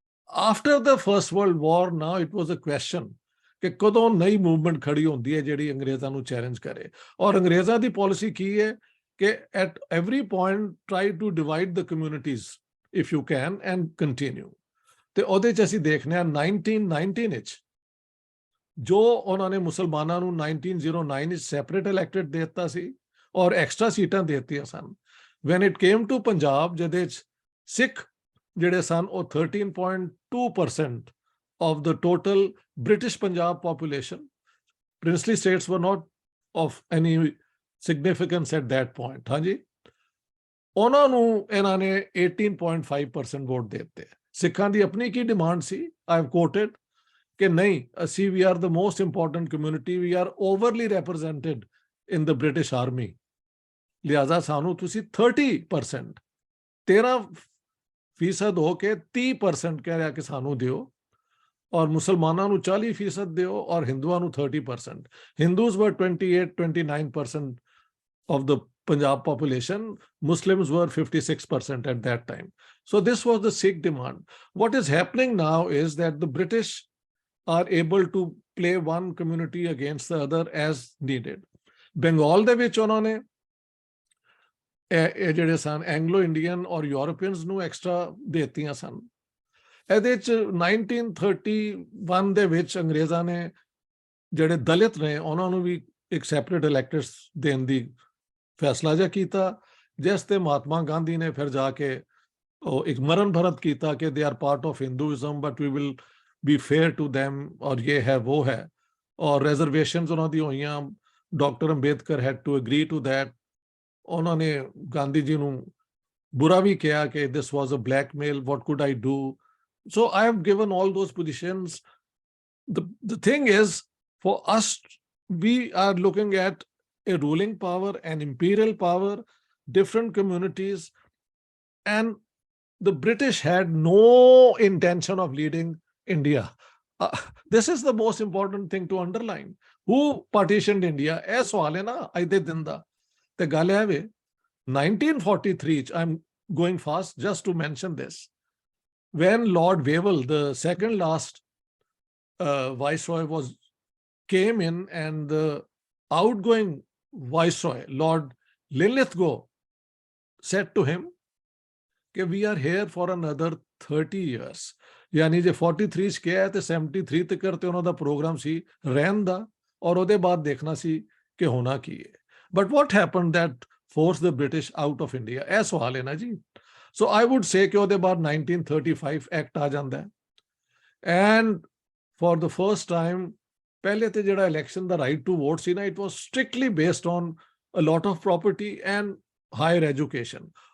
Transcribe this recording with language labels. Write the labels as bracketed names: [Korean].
[English] After the First World War, now it was a question [Punjabi] ਕਿ ਕਦੋਂ ਨਈ movement ਖੜੀ ਹੁੰਦੀ ਹੈ ਜਿਹੜੀ ਅੰਗਰੇਜ਼ਾਂ ਨੂੰ ਚੈਲੰਜ ਕਰੇ। ਔਰ ਅੰਗਰੇਜ਼ਾਂ ਦੀ ਪਾਲਿਸੀ ਕੀ ਹੈ ਕਿ [English] at every point try to divide the communities if you can and continue। [Punjabi] ਤੇ ਉਹਦੇ 'ਚ ਅਸੀਂ ਦੇਖਦੇ ਹਾਂ 1919 ਵਿੱਚ ਜੋ ਉਹਨਾਂ ਨੇ ਮੁਸਲਮਾਨਾਂ ਨੂੰ 1909 ਵਿੱਚ ਸੈਪਰੇਟ ਇਲੈਕਟਡ ਦੇ ਦਿੱਤਾ ਸੀ ਔਰ ਐਕਸਟਰਾ ਸੀਟਾਂ ਦੇ ਦਿੱਤੀਆਂ ਸਨ। [English] when it came to Punjab, [Punjabi] ਜਿਹਦੇ 'ਚ ਸਿੱਖ ਜਿਹੜੇ ਸਨ ਉਹ [English] 13.2% of the total British Punjab population. Princely states were not of any significance at that point. [Punjabi] ਹਾਂਜੀ, ਉਹਨਾਂ ਨੂੰ ਇਹਨਾਂ ਨੇ 18.5% ਵੋਟ ਦੇ ਦਿੱਤੇ। ਸਿੱਖਾਂ ਦੀ ਆਪਣੀ ਕੀ demand ਸੀ? [English] I have quoted [Punjabi] ਕਿ ਨਹੀਂ, ਅਸੀਂ [English] we are the most important community, we are overly represented in the British Army, [Punjabi] ਲਿਹਾਜ਼ਾ ਸਾਨੂੰ ਤੁਸੀਂ 30%, 13% ਹੋ ਕੇ 30% ਕਹਿ ਰਿਹਾ ਕਿ ਸਾਨੂੰ ਦਿਓ, ਔਰ ਮੁਸਲਮਾਨਾਂ ਨੂੰ 40% ਦਿਓ ਔਰ ਹਿੰਦੂਆਂ ਨੂੰ 30%। [English] Hindus were 28-29% of the Punjab population. Muslims were 56% at that time. So this was the Sikh demand. What is happening now is that the British are able to play one community against the other as needed. [Punjabi] Bengal ਦੇ ਵਿੱਚ ਉਹਨਾਂ ਨੇ ਇਹ ਜਿਹੜੇ ਸਨ Anglo Indian ਔਰ Europeans ਨੂੰ extra ਦੇ ਦਿੱਤੀਆਂ ਸਨ। ਇਹਦੇ 'ਚ 1931 ਦੇ ਵਿੱਚ ਅੰਗਰੇਜ਼ਾਂ ਨੇ ਜਿਹੜੇ ਦਲਿਤ ਨੇ ਉਹਨਾਂ ਨੂੰ ਵੀ ਇੱਕ ਸੈਪਰੇਟ ਇਲੈਕਟਡਸ ਦੇਣ ਦੀ ਫੈਸਲਾ ਜਿਹਾ ਕੀਤਾ, ਜਿਸ ਤੇ ਮਹਾਤਮਾ ਗਾਂਧੀ ਨੇ ਫਿਰ ਜਾ ਕੇ ਉਹ ਇੱਕ ਮਰਨ ਭਰਤ ਕੀਤਾ ਕਿ [English] they are part of Hinduism but we will be fair to them, [Punjabi] ਔਰ ਇਹ ਹੈ ਉਹ ਹੈ। ਔਰ ਰਿਜ਼ਰਵੇਸ਼ਨਸ ਉਹਨਾਂ ਦੀ ਹੋਈਆਂ। Doctor Ambedkar [English] Had to agree to that. [Punjabi] ਉਹਨਾਂ ਨੇ ਗਾਂਧੀ ਜੀ ਨੂੰ ਬੁਰਾ ਵੀ ਕਿਹਾ ਕਿ [English] this was a blackmail, what could I do? So I have given all those positions. The thing is, for us, we are looking at a ruling power, an imperial power, different communities, and the British had no intention of leading India. This is the most important thing to underline. Who partitioned India? [Punjabi] ਇਹ ਸਵਾਲ ਹੈ ਨਾ ਅੱਜ ਦੇ ਦਿਨ ਦਾ। ਤੇ ਗੱਲ ਹੈ ਵੇ 1943 ਚ, [English] I'm going fast just to mention this, when Lord Wavell, the second last viceroy, came in, and the outgoing viceroy, Lord Linlithgow, said to him कि we are here for another 30 years। [Punjabi] यानी जे 43 ਚ ਕਿਹਾ ਤੇ 73 ਤੱਕ ਤੇ ਉਹਨਾਂ ਦਾ programme ਸੀ ਰਹਿਣ ਦਾ, ਔਰ ਉਹਦੇ ਬਾਅਦ ਦੇਖਣਾ ਸੀ ਕਿ ਹੋਣਾ ਕੀ ਹੈ। [English] But what happened that forced the British out of India? [Punjabi] ਇਹ ਸਵਾਲ ਹੈ ਨਾ ਜੀ। [English] So I would say [Punjabi] ਕਿ ਉਹਦੇ ਬਾਅਦ 1935 ਐਕਟ ਆ ਜਾਂਦਾ ਹੈ, [English] and for the first time [Punjabi] ਪਹਿਲੇ ਤੇ ਜਿਹੜਾ election ਦਾ right to vote ਸੀ ਨਾ, [English] it was strictly based on a lot of property and higher education।